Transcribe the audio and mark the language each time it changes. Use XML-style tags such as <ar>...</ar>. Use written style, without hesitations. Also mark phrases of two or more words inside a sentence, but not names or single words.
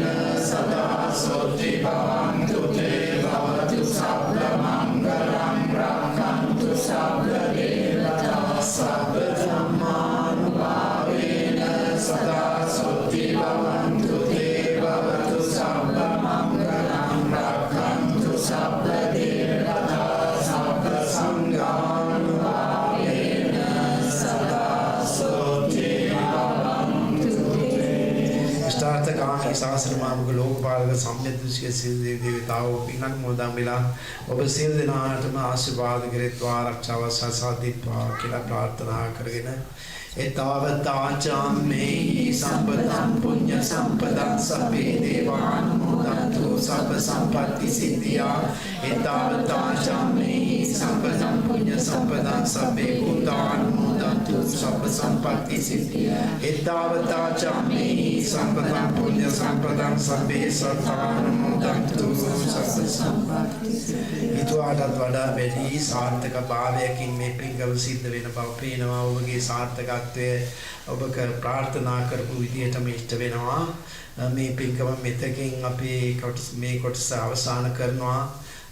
<pi>සදා සොත්ති භවන්තු තේ භවතු සබ්බ මංගලං රාකන්තු සබ්බ දේවතා සබ්බ ධම්මානුභාවේන සදා සොත්ති භවන්තු තේ භවතු සබ්බ මංගලං රක්ඛන්තු සබ්බ දේවතා සබ්බ සංඝානුභාවේන සදා සොත්ති භවන්තු තේ.</pi> <si>ස්ථාර්ථකාමී ශාසන මාර්ග ලෝකපාලක සම්්‍යදෘෂ්ටික සිල් දේවතාවෝ පින්නම් මොදම් වෙලා ඔබ සිල් දෙනාටම ආශිර්වාද කෙරෙත්වා ආරක්ෂාව සසාදිත්වා කියලා ප්‍රාර්ථනා කරගෙන</si> <pi>එතාවතාචාම්මේ සම්පතං පුඤ්ඤ සම්පදං සබ්බේ දේවානුමෝදන්තු සබ්බ සම්පත්ති සිද්ධියා එතාවතාචාම්මේ සම්පතං පුඤ්ඤ සම්පදං සබ්බේ භූතානුමෝදන්තු සබ්බ සම්පත්ති සිද්ධියා එතාවතාචාම්මේ සම්පතං පුඤ්ඤ සම්පදං සබ්බේ සත්තානුමෝදන්තු සබ්බ සම්පත්ති සිද්ධියා.</pi> <si>ඊටවඩා වඩා වැඩි සාර්ථක භාවයකින් මේ පින්කම සිද්ධ වෙන බව පේනවා. ඔබගේ සාර්ථකත්වය ඔබ ප්‍රාර්ථනා කරපු විදිහටම ඉෂ්ට වෙනවා. මේ පින්කම මෙතකින් අපි මේ කොටස අවසන් කරනවා.</si>